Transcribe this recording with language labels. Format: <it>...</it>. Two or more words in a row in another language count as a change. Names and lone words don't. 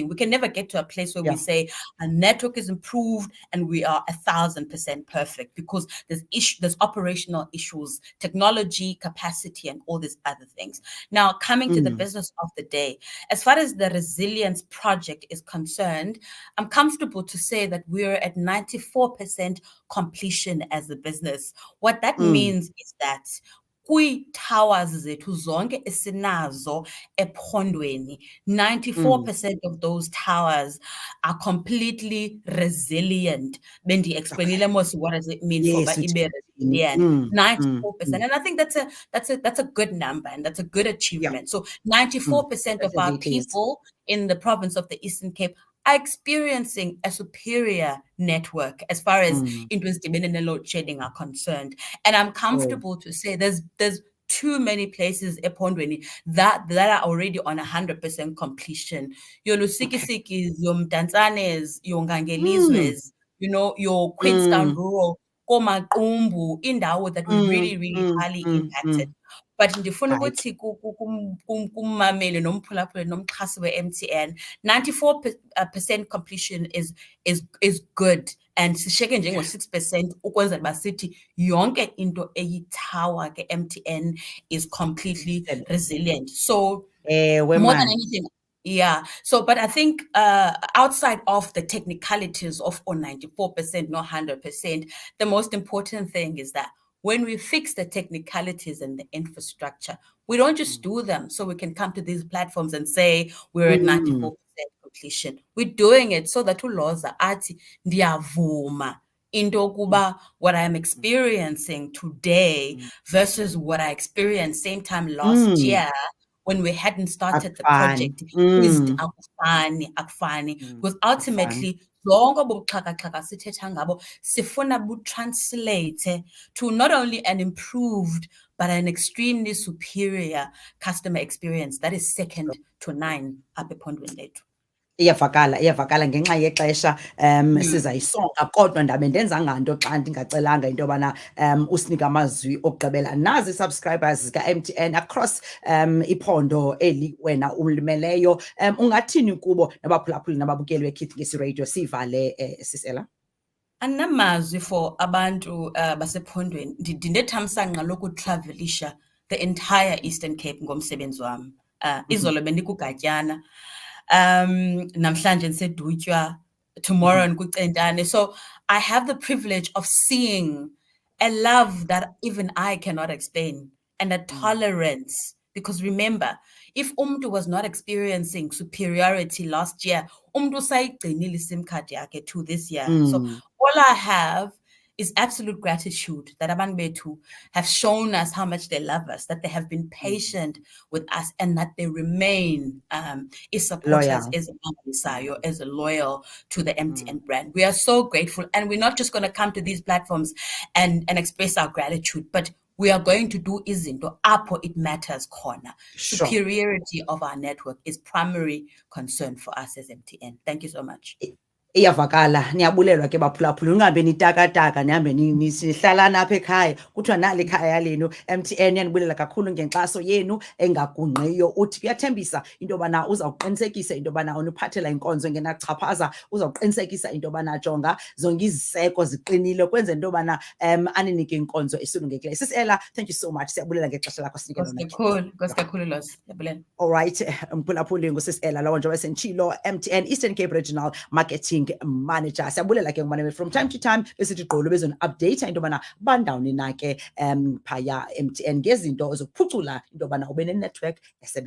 <en>We can never get to a place where we say a network is improved and we are 1,000% perfect, because there's operational issues, technology, capacity, and all these other things. Now, coming to the business of the day, as far as the resilience project is concerned, I'm comfortable to say that we're at 94% completion as a business. What that means is that</en> <xh>kwii-towers zethu zonke esinazo ephondweni,</xh> <en>94% of those towers are completely resilient.</en> <xh>Bendi-explainile mos</xh> <en>what does it mean for uba Yes,</en> <xh>ibe resilient. 94%.</xh> <en>And I think that's a good number, and that's a good yeah. achievement. So 94% of our Definitely it is. people in the province of the Eastern Cape are experiencing a superior network as far as</en> <xh>into ezidibene ne-load shedding</xh> <en>are concerned. And I'm comfortable to say there's too many places ephondweni that are already on 100% completion. Your Lusikisiki, your Mdantsane, your Ngangelizwes, you know, your Queenstown Rural, Komaqumbu, indawo that were really highly impacted.</en> <xh>But ndifuna ukuthi kummameli nomphulaphuli nomxhasi we-MTN,</xh> <en>94% completion is good,</en> <xh>and sishiyeke njengo-6% ukwenzela uba sithi yonke into eyithawa ke-MTN</xh> <en>is completely resilient. So more than anything, yeah. So, but I think outside of the technicalities of 94%, not 100%, the most important thing is that when we fix the technicalities and the infrastructure, we don't just do them so we can come to these platforms and say we're at 94% completion. We're doing it so that</en> <xh>uLhoza athi ndiyavuma into yokuba</xh> <en>what I'm experiencing today versus what I experienced same time last year when we hadn't started the project is akufani. Because ultimately</en> <xh>zonke bobuxhakaxhaka sithetha ngabo sifuna butranslate</xh> <en>to not only an improved but an extremely superior customer experience that is second to none</en> <xh>apha ephondweni lethu. Iyavakala ngenxa yexesha sizayisonga kodwa ndabe ndenza nganto xa ndingacelanga into yobana usinike amazwi okugqibela. Nazi ii-subscribers zika-MTN across iphondo eli wena ulimeleyo. Ungathini kubo nabaphulaphuli nababukeli beKids Ngesi Radio? Sivale Sis Ella. Andinamazwi for abantu basephondweni. Ndinethamsanqa lokutravelisha</xh> <en>the entire Eastern Cape</en> <xh>ngomsebenzi wam. Izolo bendikuGatyana. Namhlanje ndiseDutywa, tomorrow ndikuCentane.</xh> <en>So I have the privilege of seeing a love that even I cannot explain, and a tolerance. Because remember, if umntu was not experiencing superiority last year,</en> <xh>umntu usayigcinile iSIM card yakhe</xh> <en>to this year. So all I have is absolute gratitude that</en> <xh>abantu bethu</xh> <en>have shown us how much they love us, that they have been patient with us, and that they remain supporters as a loyal to the MTN brand. We are so grateful, and we're not just going to come to these platforms and express our gratitude, but we are going to do</en> <xh>izinto apho</xh> <en>it matters khona. Superiority of our network is primary concern for us as MTN. Thank you so much.</en> <xh>Iyavakala, niyabulelwa ke baphulaphuli, ungabe nitakataka nihambe nihlalana apha ekhaya kuthiwa nali ikhaya lenu. MTN yanibulela kakhulu ngenkxaso yenu engagungqiyo. Uthi kuyathembisa into yobana uzawuqinisekisa into yobana uniphathela inkonzo engenachaphaza, uzawuqinisekisa into yobana jonga zonke iziseko ziqinile kwenzela into yobana aninike inkonzo esulungekileyo.</xh> <en>Sis Ella, thank you so much.</en> <xh>Siyabulela ngexesha lakho sinike lona. Nkosi kakhulu Lhoza. Siyabulela.</xh> <en>All right,</en> <xh>mphulaphuli nguSis Ella lowo nje wasenchilo, MTN Eastern Cape Regional Marketing Manager. Siyabulela ke ngubana</xh> <en>from time to time</en> <xh>besithi gqolo bezoni-update into yobana bandawuni na ke phaya MTN ngezinto zokuphucula into yobana ube ne-network</xh>